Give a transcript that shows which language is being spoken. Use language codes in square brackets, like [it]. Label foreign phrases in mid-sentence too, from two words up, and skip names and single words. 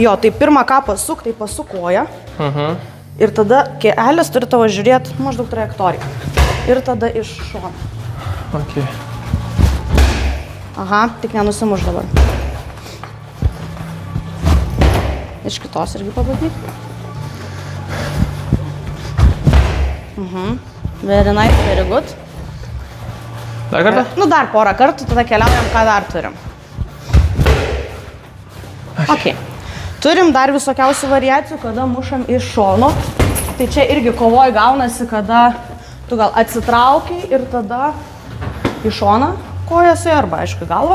[lt] Jo, tai pirmą ką pasuk, tai pasuk koją. Ir tada kėelis turi tavo žiūrėti maždaug trajektoriją. Ir tada iš šono. Tik nenusimuš dabar. Iš kitos irgi pabandyk. [en] Very nice, very good. [lt] Dar kartą? Nu, dar porą kartų, tada keliaujam, ką dar turim. Turim dar visokiausių variacijų, kada mušam iš šono. Tai čia irgi kovoj gaunasi, kada tu gal atsitraukiai ir tada į šoną kojose arba, aišku, galvą.